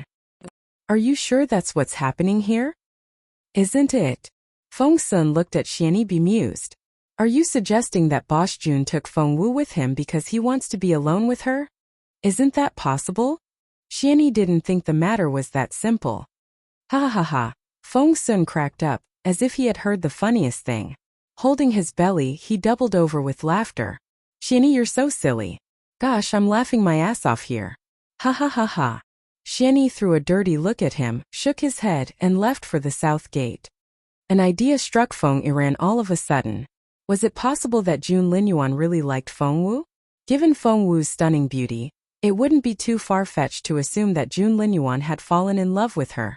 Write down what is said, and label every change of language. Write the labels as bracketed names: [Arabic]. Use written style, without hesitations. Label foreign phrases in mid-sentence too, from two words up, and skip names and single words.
[English] Are you sure that's what's happening here? Isn't it? Feng Sun looked at Xianyi bemused. Are you suggesting that Boss Jun took Feng Wu with him because he wants to be alone with her? Isn't that possible? Xianyi didn't think the matter was that simple. Ha ha ha. Feng Sun cracked up, as if he had heard the funniest thing. Holding his belly, he doubled over with laughter. Xianyi, you're so silly. Gosh, I'm laughing my ass off here. Ha ha ha ha. Xianyi threw a dirty look at him, shook his head, and left for the south gate. An idea struck Feng Iran all of a sudden. Was it possible that Jun Linyuan really liked Feng Wu? Given Feng Wu's stunning beauty, it wouldn't be too far-fetched to assume that Jun Linyuan had fallen in love with her.